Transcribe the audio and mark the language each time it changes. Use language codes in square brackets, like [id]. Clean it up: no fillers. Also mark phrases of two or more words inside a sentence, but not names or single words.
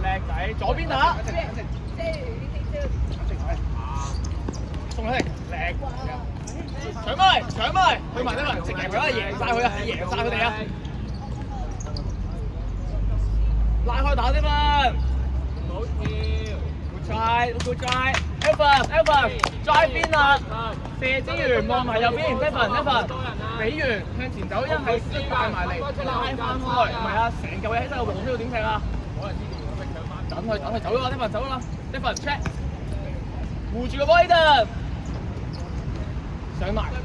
[yue] 叻仔，左邊打，送佢嚟，叻，搶埋，去埋啲人，直贏佢啦，贏晒佢哋啊！拉開打啲嘛，唔好跳 ， [en] good try， [yue] Evan， drive 邊啊，射之餘望埋右邊 ，Evan， 俾完向前走，一係帶埋嚟，拉翻開，唔係啊，成嚿嘢喺晒個黃區度點踢啊？等佢走咗啦 ，Evan 走啦 ，Evan check， 護住個波 Aiden， 上埋。